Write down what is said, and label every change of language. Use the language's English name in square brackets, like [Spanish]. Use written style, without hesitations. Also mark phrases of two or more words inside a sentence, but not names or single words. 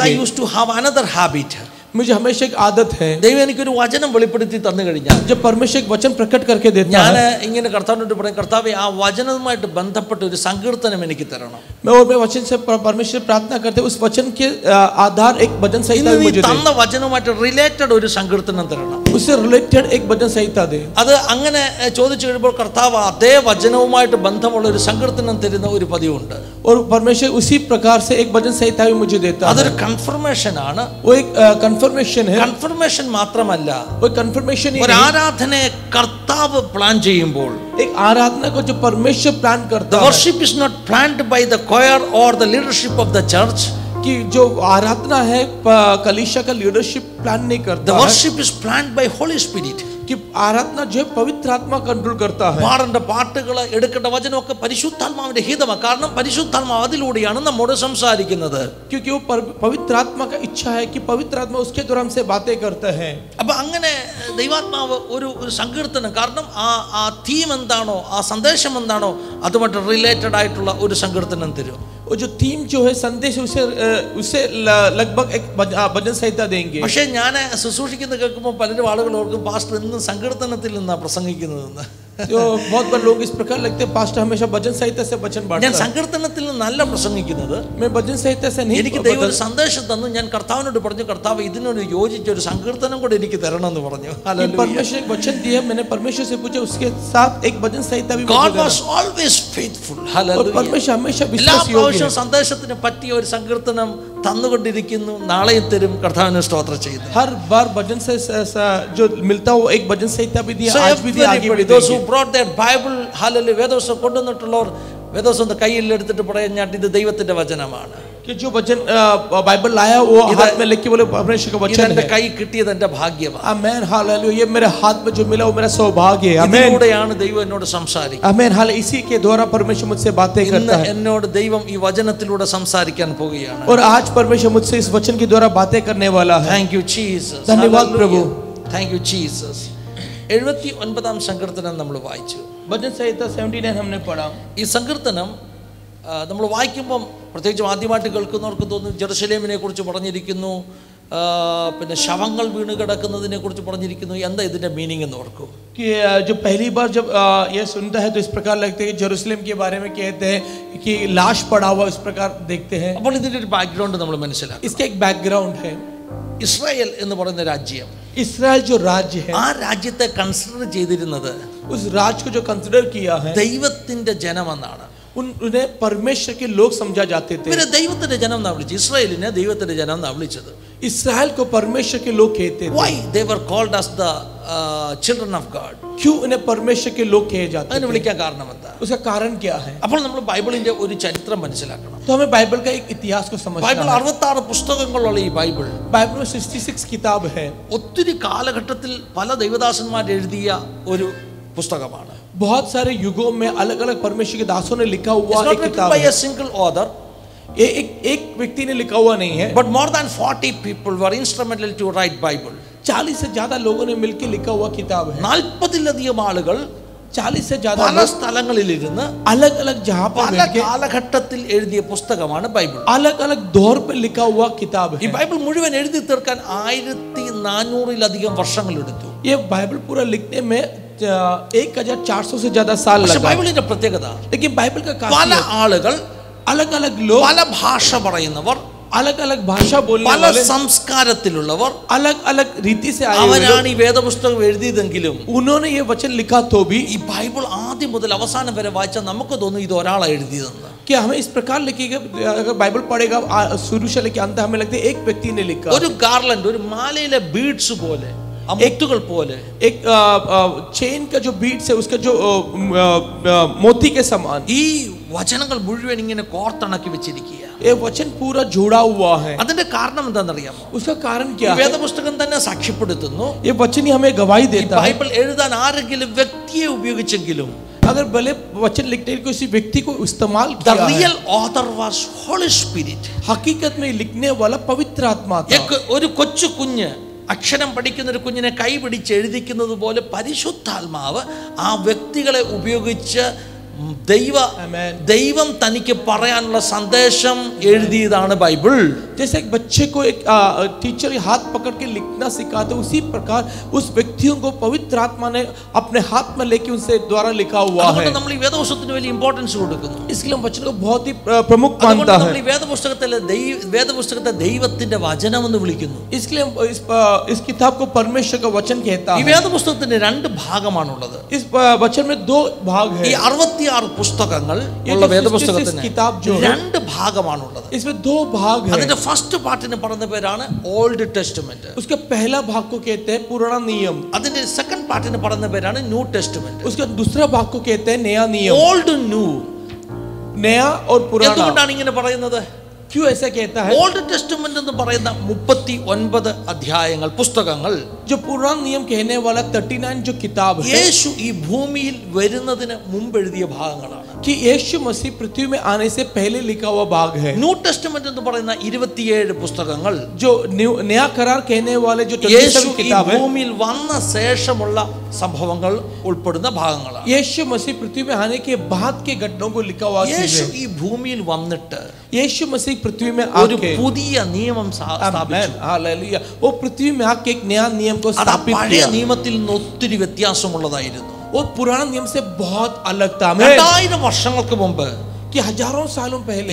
[English] I used to have another habit. [Hindi] मुझे हमेशा एक आदत है. [Malayalam] ദൈവം എനിക്കൊരു വചനം വെളിപ്പെടുത്തി തന്നു കഴിഞ്ഞാൽ [Hindi] जब परमेश्वर एक वचन प्रकट करके देता [Malayalam] ഞാൻ [Hindi] है, [Malayalam] ഇങ്ങനെ കർത്താവിനോട് പറയും, കർത്താവേ ആ വചനവുമായിട്ട് ബന്ധപ്പെട്ട ഒരു സങ്കീർത്തനം എനിക്ക് തരണം. [Hindi] मैं वचन से परमेश्वर प्रार्थना करते उस वचन के आधार एक भजन संहिता मुझे दे. [Malayalam] തന്ന വചനവുമായിട്ട് റിലേറ്റഡ് ഒരു സങ്കീർത്തനം തരണം. [Hindi] उससे रिलेटेड एक भजन संहिता दे. [Malayalam] അത് അങ്ങനെ ചോദിച്ചു കഴിയുമ്പോൾ കർത്താവ് അതേ വചനവുമായിട്ട് ബന്ധമുള്ള ഒരു സങ്കീർത്തനം തരുന്ന ഒരു പതിവുണ്ട്. [Hindi] और परमेश्वर उसी प्रकार से एक भजन संहिता भी मुझे देता है. [Malayalam] അതൊരു കൺഫർമേഷൻ ആണ്. [Hindi] वो एक कंफर्मेशन है. [Malayalam] കൺഫർമേഷൻ മാത്രമല്ല, [Hindi] वो कंफर्मेशन ही [Malayalam] ഒരു ആരാധനയെ കർത്താവ് പ്ലാൻ ചെയ്യുമ്പോൾ [Hindi] एक आराधना को जो परमेश्वर प्लान करता [English] the [Hindi] है. [English] worship is not planned by the choir or the leadership of the church. [Hindi] कि जो आराधना है कलीसिया का लीडरशिप प्लान नहीं करता. [English] The worship is planned by Holy Spirit. [Hindi] कि आराधना जो है पवित्र आत्मा कंट्रोल करता है. [Malayalam] പാടേണ്ട പാട്ടുകൾ എടുക്കേണ്ട വചനമൊക്കെ പരിശുദ്ധാത്മാവിന്റെ ഹിതമാണ്. കാരണം പരിശുദ്ധാത്മാവ് അതിലൂടെയാണ് നമ്മോട് സംസാരിക്കുന്നത്. [Hindi] क्योंकि वो पवित्र आत्मा का इच्छा है कि पवित्र आत्मा उसके द्वारा हमसे बातें करता है. [Malayalam] അപ്പൊ അങ്ങനെ ദൈവാത്മാവ് ഒരു സങ്കീർത്തനം, കാരണം ആ തീം എന്താണോ, ആ സന്ദേശം എന്താണോ അതുമായിട്ട് റിലേറ്റഡ് ആയിട്ടുള്ള ഒരു സങ്കീർത്തനം തരും. [Hindi] वो जो थीम जो है संदेश उसे लगभग एक भजन संहिता देंगे. [Malayalam] പക്ഷേ ഞാൻ ശുശ്രൂഷിക്കുന്നത് കേൾക്കുമ്പോൾ പലരും ആളുകൾ ഓർക്കും പാസ്റ്റർ ഇന്ന് സങ്കീർത്തനത്തിൽ നിന്നാണ് പ്രസംഗിക്കുന്നതെന്ന്. [Hindi] तो बहुत बार लोग इस प्रकार लगते हैं पास्टर हमेशा भजन संहिता से वचन [Malayalam] ഞാൻ [Hindi] बांटता है। [Malayalam] സങ്കീർത്തനത്തിൽ നിന്നല്ല പ്രസംഗിക്കുന്നത്. [Hindi] मैं भजन संहिता से नहीं [Malayalam] എനിക്ക് ദൈവം ഒരു സന്ദേശം തന്നു. ഞാൻ കർത്താവിനോട് പറഞ്ഞു, കർത്താവ് ഇതിനോട് യോജിച്ച ഒരു സങ്കീർത്തനം കൂടെ എനിക്ക് തരണം എന്ന് പറഞ്ഞു. [Hindi] परमेश्वर एक वचन दिया, मैंने परमेश्वर से पूछा उसके साथ एक भजन संहिता भी [English] God [Hindi] मुझे [English] was [Hindi] देना। [English] always faithful. [Hindi] और Hallelujah. परमेश्वर हमेशा [Malayalam] എല്ലാ [Hindi] विश्वास योग्य [Malayalam] പ്രാവശ്യവും [Hindi] है। [Malayalam] സന്ദേശത്തിന് പറ്റിയ ഒരു സങ്കീർത്തനം തന്നുകൊണ്ടിരിക്കുന്നു. നാളെയും തരും. കർത്താവിനെ സ്തോത്രം ചെയ്യുന്നു. [Hindi] हर बार भजन से जो मिलता हो एक भजन संहिता भी दिया, [English] So [Hindi] आज भी दिया, आगे भी [English] everybody, those who [Hindi] देंगे। [English] brought their Bible, [Malayalam] hallelujah, വേദപുസ്തകം കൊണ്ടുവന്നിട്ടുള്ളവർ വേദപുസ്തകം കയ്യിൽ എടുത്തിട്ട് പറയാൻ ഞാൻ ഇത് ദൈവത്തിന്റെ വചനമാണ്. [Hindi] कि जो वचन बाइबल लाया वो हाथ में लेके बोले परमेश्वर का वचन [Malayalam] ഇതെന്റെ [Hindi] है। [Malayalam] കൈ കിട്ടിയത് എന്റെ ഭാഗ്യമാണ്. [Hindi] आमेन हालेलुया, ये मेरे हाथ में जो मिला वो मेरा सौभाग्य है। आमेन [Malayalam] ഇതിലൂടെയാണ് ദൈവം എന്നോട് സംസാരിക്കുന്നത്. [Hindi] आमेन हाल इसी के द्वारा परमेश्वर मुझसे बातें [Malayalam] ഇന്ന് [Hindi] करता है। [Malayalam] എന്നോട് ദൈവം ഈ വചനത്തിലൂടെ സംസാരിക്കാൻ പോവുകയാണ്. [Hindi] और आज परमेश्वर मुझसे इस वचन के द्वारा बातें करने वाला है। [English] Thank you Jesus. [Hindi] धन्यवाद प्रभु। [English] Thank you Jesus. [Malayalam] 79-ാം സങ്കീർത്തനം നമ്മൾ വായിച്ചു. भजन संहिता 79 हमने पढ़ा। ഈ സങ്കീർത്തനം നമ്മൾ വായിക്കുമ്പം പ്രത്യേകിച്ചും ആദ്യമായിട്ട് കേൾക്കുന്നവർക്ക് തോന്നും ജെറുസലേമിനെ കുറിച്ച് പറഞ്ഞിരിക്കുന്നു, പിന്നെ ശവങ്ങൾ വീണ് കിടക്കുന്നതിനെ കുറിച്ച് പറഞ്ഞിരിക്കുന്നു. എന്താ ഇതിന്റെ മീനിങ് എന്ന് ഓർക്കും? [Hindi] कि जो पहली बार जब ये सुनता है तो इस प्रकार लगता है कि जेरूशलेम के बारे में कहते हैं कि लाश पड़ा हुआ, इस प्रकार देखते हैं। [Malayalam] അപ്പോൾ ഇതിന്റെ ഒരു ബാക്ക്ഗ്രൗണ്ട് നമ്മൾ മനസ്സിലാക്കും. [Hindi] इसका एक बैकग्राउंड है। [Malayalam] ഇസ്രായേൽ എന്ന് പറയുന്ന രാജ്യം, [Hindi] इस्राएल जो राज्य है, [Malayalam] ആ രാജ്യത്തെ കൺസിഡർ ചെയ്തിരുന്നത് [Hindi] उस राज्य को जो कंसिडर किया है [Malayalam] ദൈവത്തിന്റെ ജനമെന്നാണ്. [Hindi] उन्हें परमेश्वर के लोग समझा जाते थे। [Malayalam] ഇവരെ ദൈവത്തിന്റെ ജനം എന്നാ വിളിച്ചത്. ഇസ്രായേലിനെ ദൈവത്തിന്റെ ജനം എന്നാ വിളിച്ചത്. [Hindi] इस्राएल को परमेश्वर के लोग कहते थे। [English] Why they were called as the children of God? [Hindi] क्यों उन्हें परमेश्वर के लोग कहे जाते [Malayalam] അതിന് [Hindi] थे? [Malayalam] വിളിക്കാൻ കാരണം എന്താ? [Hindi] उसका कारण क्या है? [Malayalam] അപ്പോൾ നമ്മൾ ബൈബിളിന്റെ ഒരു ചരിത്രം മനസ്സിലാക്കണം. [Hindi] तो हमें बाइबल का एक इतिहास को समझना [Malayalam] ബൈബിൾ [Hindi] है। [Malayalam] 66 പുസ്തകങ്ങളുള്ള ഈ ബൈബിൾ [Hindi] बाइबल में 66 किताब है। [Malayalam] ഒത്തിരി കാലഘട്ടത്തിൽ പല ദൈവദാസന്മാർ എഴുതിയ ഒരു പുസ്തകമാണ്. [Hindi] बहुत सारे युगों में अलग अलग परमेश्वर के दासों ने लिखा [English] It's [Hindi] हुआ [English] not [Hindi] एक [English] written [Hindi] किताब [English] by [Hindi] है। [English] a single author, [Hindi] एक व्यक्ति ने लिखा हुआ नहीं है, [English] but more than 40 people were instrumental to write Bible. [Hindi] 40 से ज्यादा लोगों ने मिलकर लिखा हुआ किताब है। [Malayalam] 40-ലധികം ആളുകൾ [Hindi] 40 से ज्यादा [Malayalam] പല സ്ഥലങ്ങളിലിരുന്ന് [Hindi] अलग अलग जहां पर [Malayalam] പല [Hindi] मिलके [Malayalam] കാലഘട്ടത്തിൽ എഴുതിയ പുസ്തകമാണ് ബൈബിൾ. [Hindi] अलग अलग दौर पर लिखा हुआ किताब [Malayalam] ഈ [Hindi] है। [Malayalam] ബൈബിൾ മുഴുവൻ എഴുതി തീർക്കാൻ 1400-ലധികം വർഷങ്ങൾ എടുത്തു. [Hindi] ये बाइबल पूरा लिखने में 1400 से ज्यादा साल [Malayalam] പക്ഷെ [Hindi] लगा। [Malayalam] ബൈബിളിന്റെ പ്രത്യേകത, [Hindi] लेकिन बाइबल का [Malayalam] പല [Hindi] खासियत [Malayalam] ആളുകൾ, [Hindi] अलग अलग लोग, [Malayalam] പല ഭാഷ പറയുന്നവർ, [Hindi] अलग अलग भाषा बोलने [Malayalam] പല [Hindi] वाले, [Malayalam] സംസ്കാരത്തിലുള്ളവർ [Hindi] अलग अलग रीति से आए हुए [Malayalam] അവരാണ് [Hindi] लोग, [Malayalam] ഈ വേദപുസ്തകം എഴുതിയതെങ്കിലും [Hindi] उन्होंने ये वचन लिखा तो भी [Malayalam] ഈ ബൈബിൾ ആദ്യം മുതൽ അവസാനം വരെ വായിച്ചാൽ നമുക്ക് തോന്നും ഇത് ഒരാളാണ് എഴുതിയതെന്ന്. [Hindi] कि हमें इस प्रकार लिखेगा, अगर बाइबल पढ़ेगा शुरू से लेकर अंत हमें लगता है एक व्यक्ति ने लिखा। [Malayalam] ഒരു ഗാർലൻഡ്, ഒരു മാലയിലെ ബീഡ്സ് പോലെ, ആ മുത്തുകൾ പോലെ, [Hindi] एक चेन का जो बीट्स है उसका जो मोती के समान [Malayalam] ഈ വചനങ്ങൾ മുഴുവൻ ഇങ്ങനെ കോർത്തിണക്കി വെച്ചിരിക്കുക. [Hindi] ये वचन पूरा जुड़ा हुआ है। [Malayalam] അതിന്റെ കാരണം എന്താണെന്നറിയാമോ? [Hindi] उसका कारण [Malayalam] ഈ [Hindi] क्या है? [Malayalam] വേദപുസ്തകം തന്നെ സാക്ഷ്യപ്പെടുത്തുന്നു, [Hindi] ये वचन ही हमें गवाही [Malayalam] ഈ [Hindi] देता है। [Malayalam] ബൈബിൾ എഴുതാൻ ആരെങ്കിലും വ്യക്തിയെ ഉപയോഗിച്ചെങ്കിലും [Hindi] अगर भले वचन लिखने के किसी व्यक्ति को इस्तेमाल [English] the [Hindi] किया है, [English] real author was Holy Spirit. [Hindi] हकीकत में लिखने वाला पवित्र आत्मा था। [Malayalam] ഒരു കൊച്ചു കുഞ്ഞ് അക്ഷരം പഠിക്കുന്ന ഒരു കുഞ്ഞിനെ കൈ പിടിച്ച് എഴുതിക്കുന്നത് പോലെ പരിശുദ്ധാത്മാവ് ആ വ്യക്തികളെ ഉപയോഗിച്ച് ദൈവം തനിക്ക് പറയാനുള്ള സന്ദേശം എഴുതിയതാണ് ബൈബിൾ. [Hindi] जैसे एक बच्चे को एक टीचर हाथ पकड़ के लिखना सिखाते, उसी प्रकार उस व्यक्तियों को पवित्र आत्मा ने अपने हाथ में लेके उनसे द्वारा लिखा हुआ है। [Malayalam] അതുകൊണ്ട് നമ്മൾ ഈ വേദപുസ്തകത്തിന് വലിയ ഇമ്പോർട്ടൻസ് കൊടുക്കുന്നു. [Hindi] इसलिए हम वचन को बहुत ही प्रमुख [Malayalam] അതുകൊണ്ട് [Hindi] मानता [Malayalam] നമ്മൾ [Hindi] है। [Malayalam] ഈ വേദപുസ്തകത്തെ ദൈവത്തിന്റെ വചനം എന്ന് വിളിക്കുന്നു. [Hindi] इसलिए हम इस किताब को परमेश्वर का वचन कहता [Malayalam] ഈ [Hindi] है। [Malayalam] വേദപുസ്തകത്തിന് രണ്ട് ഭാഗമാണുള്ളത്. [Hindi] इस वचन में दो भाग [Malayalam] ഈ [Hindi] है। [Malayalam] 66 പുസ്തകങ്ങൾ [Hindi] ये [Malayalam] ഉള്ള [Hindi] जो 66 [Malayalam] വേദപുസ്തകത്തിന് [Hindi] किताब जो है, [Malayalam] രണ്ട് ഭാഗമാണുള്ളത്. [Hindi] इसमें दो भाग है। [Malayalam] അതിന്റെ [English] first part [Malayalam] പറയുന്ന പേരാണ് ഓൾഡ് ടെസ്റ്റ്മെന്റ്. [Hindi] उसके पहला भाग को कहते हैं पुराना नियम। [Malayalam] അതിന്റെ [English] second part [Malayalam] പറയുന്ന പേരാണ് ന്യൂ ടെസ്റ്റ്മെന്റ്. [Hindi] उसका दूसरा भाग को कहते हैं नया नियम। [English] Old New [Hindi] नया और पुराना। [Malayalam] എന്തുകൊണ്ടാണ് ഇങ്ങനെ പറയുന്നത്? [Hindi] क्यों ऐसा कहता है? [Malayalam] ഓൾഡ് ടെസ്റ്റ്മെന്റ് എന്ന് പറയുന്ന 39 അധ്യായങ്ങൾ, പുസ്തകങ്ങൾ, [Hindi] जो पुराना नियम कहने वाला 39 जो किताब है, [Malayalam] യേശു ഈ ഭൂമിയിൽ വരുന്നതിന് മുമ്പ് എഴുതിയ ഭാഗങ്ങളാണ്. [Hindi] कि यीशु मसीह पृथ्वी में आने से पहले लिखा हुआ भाग है। [Malayalam] ന്യൂ ടെസ്റ്റ്മെന്റ് എന്ന് പറയുന്ന 27 പുസ്തകങ്ങൾ [Hindi] जो नया करार कहने वाले जो [Malayalam] യേശു [Hindi] 27 [Malayalam] ഈ [Hindi] किताब है, [Malayalam] ഭൂമിയിൽ വന്ന ശേഷമുള്ള സംഭവങ്ങൾ ഉൾപ്പെടുന്ന ഭാഗങ്ങളാണ്. [Hindi] यीशु मसीह पृथ्वी में आने के बाद के घटनाओं को लिखा हुआ चीज [Malayalam] യേശു [Hindi] है। [Malayalam] ഈ ഭൂമിയിൽ വന്നിട്ട് [Hindi] यीशु मसीह पृथ्वी में [Malayalam] ഒരു [Hindi] आके, [Malayalam] പുതിയ നിയമം സ്ഥാപിച്ചു. [Hindi] आमेन, हालेलुया, वो पृथ्वी में आके एक नया नियम को [Malayalam] അത് [Hindi] स्थापित [Malayalam] പഴയ [Hindi] किया। [Malayalam] നിയമത്തിൽ നിന്ന് ഒത്തിരി വ്യത്യാസമുള്ളതായിരുന്നു. [Hindi] वो पुराना नियम से बहुत अलग था। [Malayalam] 2000 വർഷങ്ങൾക്ക് മുമ്പ് [Hindi] कि हजारों सालों पहले